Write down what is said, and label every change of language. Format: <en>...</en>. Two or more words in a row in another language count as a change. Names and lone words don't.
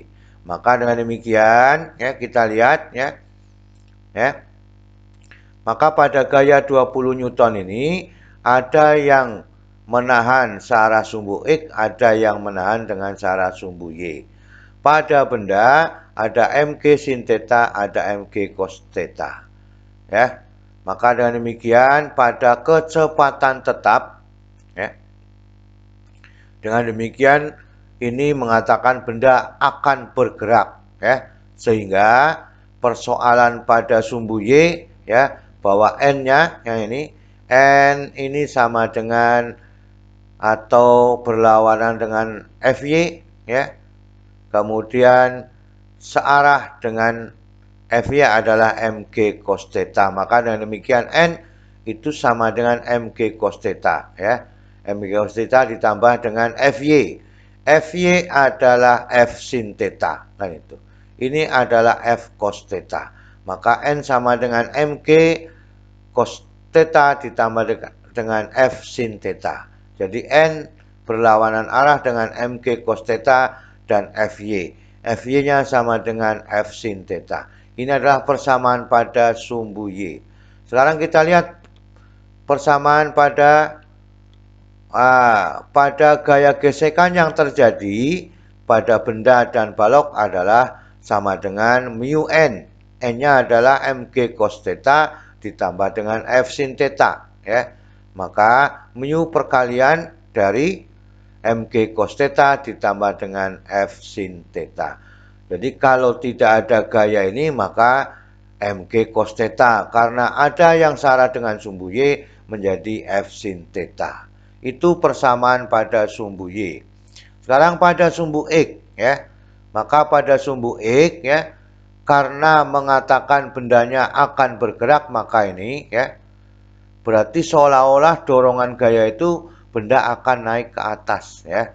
<id>Maka dengan demikian ya, kita lihat ya. Maka pada gaya 20 Newton ini ada yang menahan searah sumbu X, ada yang menahan dengan searah sumbu Y. Pada benda ada mg sin theta, ada mg cos theta. Ya. Maka dengan demikian pada kecepatan tetap ya. Dengan demikian ini mengatakan benda akan bergerak ya. Sehingga persoalan pada sumbu Y ya, bahwa n-nya yang ini sama dengan atau berlawanan dengan Fy ya. Kemudian searah dengan Fy adalah mg cos theta. Maka dengan demikian n itu sama dengan mg cos theta ya. Mg cos theta ditambah dengan Fy. Fy adalah F sin theta kan itu. Ini adalah F cos theta. Maka n sama dengan mg cos theta ditambah dengan F sin theta. Jadi n berlawanan arah dengan mg cos theta dan Fy. Fy-nya sama dengan F sin theta. Ini adalah persamaan pada sumbu Y. Sekarang kita lihat persamaan pada gaya gesekan yang terjadi pada benda dan balok adalah sama dengan mu n. N-nya adalah mg cos theta ditambah dengan F sin theta ya. Maka mu perkalian dari mg cos theta ditambah dengan F sin theta. Jadi kalau tidak ada gaya ini maka mg cos theta, karena ada yang searah dengan sumbu Y menjadi F sin theta. Itu persamaan pada sumbu Y. Sekarang pada sumbu X ya. Maka pada sumbu X ya, karena mengatakan bendanya akan bergerak, maka ini ya berarti seolah-olah dorongan gaya itu benda akan naik ke atas ya.</id>